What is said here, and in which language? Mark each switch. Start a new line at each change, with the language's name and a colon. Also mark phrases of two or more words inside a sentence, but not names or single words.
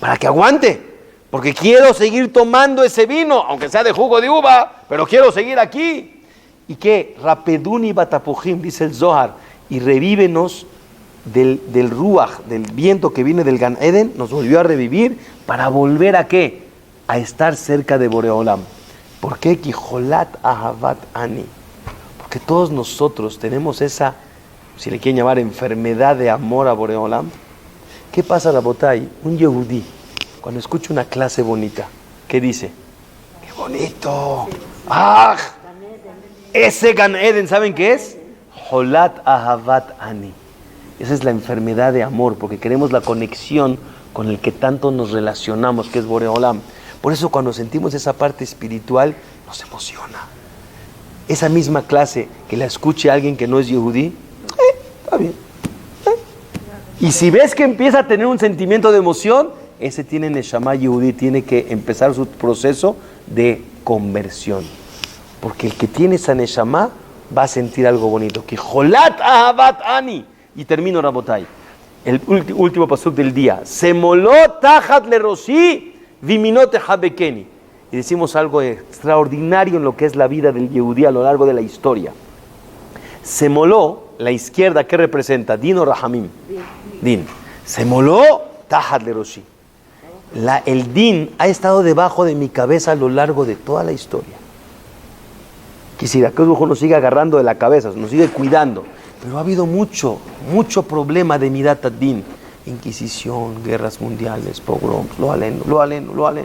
Spanish: para que aguante, porque quiero seguir tomando ese vino, aunque sea de jugo de uva, pero quiero seguir aquí. ¿Y qué?
Hebrew: רפדוני בתפוחים,
Spanish: dice el Zohar, y revívenos del ruach, del viento que viene del Gan Eden, nos volvió a revivir para volver a ¿qué? A estar cerca de Boreolam. ¿Por qué?
Hebrew: כי חולת אהבה אני.
Spanish: Porque todos nosotros tenemos esa, si le quieren llamar, enfermedad de amor a Boreolam. ¿Qué pasa, Rabotay? Un yehudí, cuando escucha una clase bonita, ¿qué dice? ¡Qué bonito! ¡Ah! Ese Gan Eden, ¿saben qué es?
Hebrew: חולת אהבה אני.
Spanish: Esa es la enfermedad de amor, porque queremos la conexión con el que tanto nos relacionamos, que es Boreolam. Por eso cuando sentimos esa parte espiritual, nos emociona. Esa misma clase, que la escuche alguien que no es yehudí, está bien. Y si ves que empieza a tener un sentimiento de emoción, ese tiene Neshama yehudí, tiene que empezar su proceso de conversión. Porque el que tiene esa Neshama va a sentir algo bonito. Que
Hebrew: חולת אהבה אני.
Spanish: Y termino, Rabotay. El último pasuk del día.
Hebrew: שמאלו תחת לראשי וימינו תחבקני.
Spanish: Y decimos algo extraordinario en lo que es la vida del yehudí a lo largo de la historia. Semoló, la izquierda, ¿qué representa? Din o Rahamim. Din.
Hebrew: שמאלו תחת לראשי.
Spanish: El din ha estado debajo de mi cabeza a lo largo de toda la historia. Quisiera que nos siga agarrando de la cabeza, nos sigue cuidando. Pero ha habido mucho problema de
Hebrew: מידת הדין.
Spanish: Inquisición, guerras mundiales, pogroms, lo aleno.